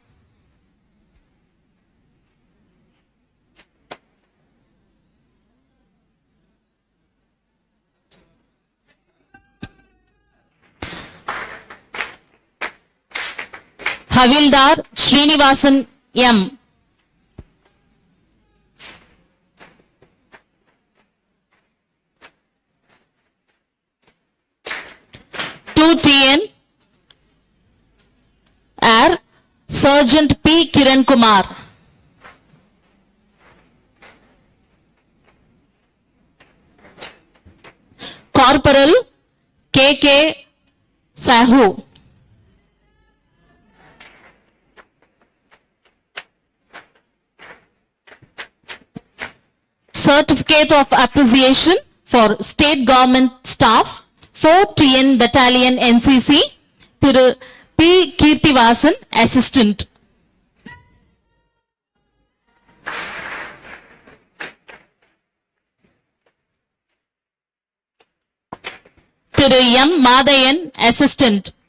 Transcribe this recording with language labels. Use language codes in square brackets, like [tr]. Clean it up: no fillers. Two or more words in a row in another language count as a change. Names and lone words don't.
[en] Havildar Srinivasan M. Two TN Air Sergeant P. Kiran Kumar. Corporal K.K. Sahu. Certificate of Appreciation for State Government Staff 4 TN Battalion NCC Thiru P. Kirtivasan Assistant. Thiru M. Madayan Assistant.